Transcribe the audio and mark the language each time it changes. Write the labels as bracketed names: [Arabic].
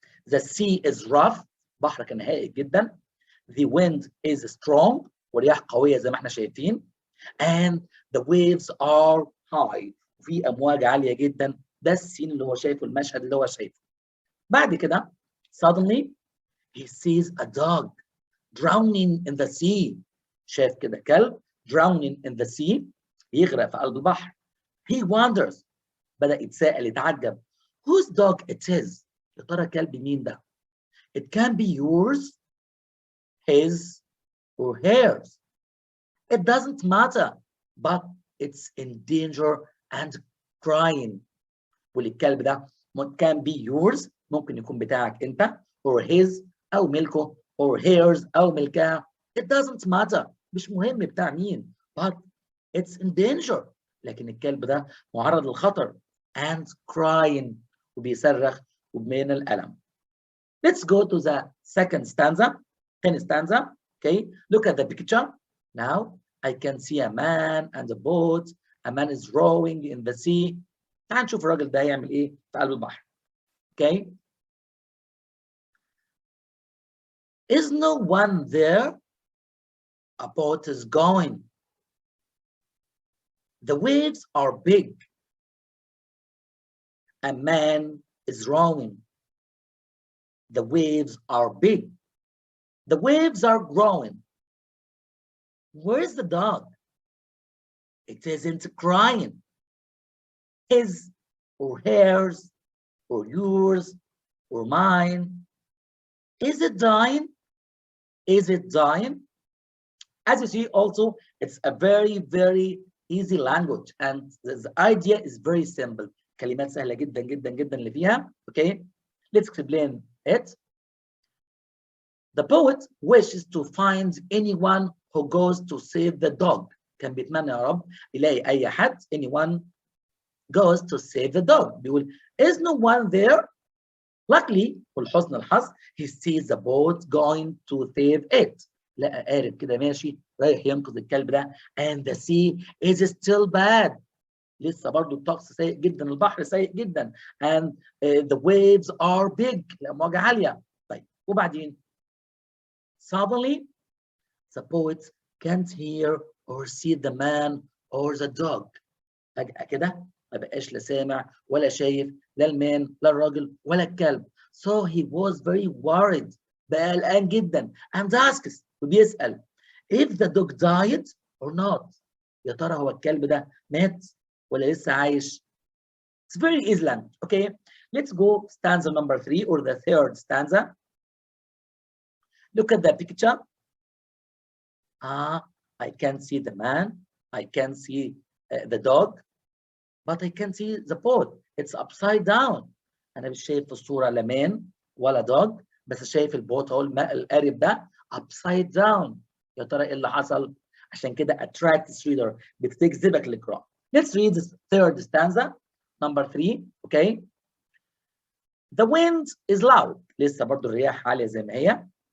[English] The sea is rough، [Arabic] البحر كان هائج جدا. [English] The wind is strong، [Arabic] والرياح قويه زي ما احنا شايفين. [English] And the waves are high، [Arabic] في امواج عاليه جدا. ده السين اللي هو شايفه، المشهد اللي هو شايفه. بعد كده [English] suddenly he sees a dog drowning in the sea. [Arabic] شاف كده كلب [English] drowning in the sea، [Arabic] يغرق في قلب البحر. [English] He wonders، [Arabic] بدأ يتساءل يتعجب [English] whose dog it is، [Arabic] يا ترى كلب مين ده؟ [English] It can be yours, his or hers. It doesn't matter, but it's in danger and crying. [Arabic] والكلب ده [English] can be yours، [Arabic] ممكن يكون بتاعك انت، [English] or his [Arabic] او ملكه، [English] or hers [Arabic] او ملكها. [English] It doesn't matter، [Arabic] مش مهم بتاع مين، [English] but it's in danger، [Arabic] لكن الكلب ده معرض للخطر [English] and crying، [Arabic] وبيصرخ وبين الألم. [English] Let's go to the second stanza. Second stanza. Okay, look at the picture. Now I can see a man and a boat. A man is rowing in the sea. [Arabic] تعال نشوف الراجل ده هيعمل ايه في قلب البحر. [English] Okay. Is no one there? A boat is going. The waves are big. A man is rowing. The waves are big. The waves are growing. Where's the dog? It isn't crying. His or hers or yours or mine. Is it dying? Is it dying? As you see also, it's a very, very easy language and the idea is very simple. [Arabic] كلمات سهلة جدا جدا جدا اللي فيها. [English] Okay, let's explain it. The poet wishes to find anyone who goes to save the dog. [Arabic] كان بيتمنى يا رب يلاقي أي حد [English] anyone goes to save the dog. [Arabic] بيقول [English] is no one there? Luckily [Arabic] ولحسن الحظ [English] he sees the boat going to save it. [Arabic] لقى قارب كده ماشي رايح ينقذ الكلب ده [English] and the sea is still bad. [Arabic] لسه برضه الطقس سيء جدا، البحر سيء جدا [English] and the waves are big، [Arabic] الأمواج عالية. طيب وبعدين [English] suddenly the poet can't hear or see the man or the dog. [Arabic] فجأة كده ما بقاش لا سامع ولا شايف لا المان لا الراجل ولا الكلب. [English] So he was very worried، [Arabic] بقى قلقان جدا [English] and asks، [Arabic] وبيسأل [English] if the dog died or not. [Arabic] يا ترى هو الكلب ده مات ولا لسه عايش؟ [English] It's very easy language. Okay, let's go stanza number 3 or the third stanza. Look at the picture. I can see the man, I can see the dog, but I can see the boat. It's upside down. [Arabic] أنا مش شايف في الصورة لا man ولا dog، بس شايف البوت أو القارب ده [English] upside down. [Arabic] يا ترى إيه اللي حصل؟ عشان كده [English] attracts reader، [Arabic] بتجذبك للقراءة. [English] Let's read the third stanza, number 3. Okay. The wind is loud. [Arabic] لسه برضو الرياح عالية زي ما هي.